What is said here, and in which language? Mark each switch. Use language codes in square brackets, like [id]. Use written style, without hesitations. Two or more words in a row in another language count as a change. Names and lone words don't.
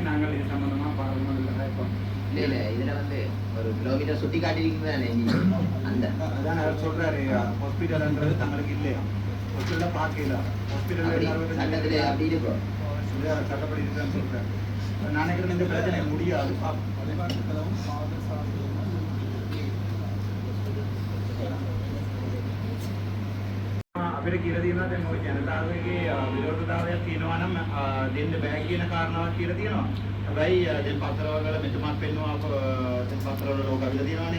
[ta] நாங்கள் இது சம்பந்தமா பாராளுமன்றத்தில் இல்ல இதுல வந்து ஒரு கிலோமீட்டர் சுத்தி காட்டிருக்கீங்க அந்த அதான் அவர் சொல்றாரு ஹாஸ்பிட்டல்ன்றது தங்களுக்கு இல்லையா, ஹாஸ்பிட்டல பாக்கல, ஹாஸ்பிட்டல் சட்டத்துல அப்படி இருக்கும் சட்டப்படி இருக்குன்னு சொல்றாரு. நான் நினைக்கிறேன் இந்த பிரச்சனை முடியாது. [si] අපිට කියලා තියෙනවා දැන් ওই ජනතාවගේ විරෝධතාවයක් තියෙනවා නම් දෙන්න බෑ කියන කාරණාවක් කියලා තියෙනවා. හැබැයි දැන් පත්තරවල මෙතුමක් පෙන්නවා දැන් පත්තරවල ලෝක අවිල තියෙනවානේ.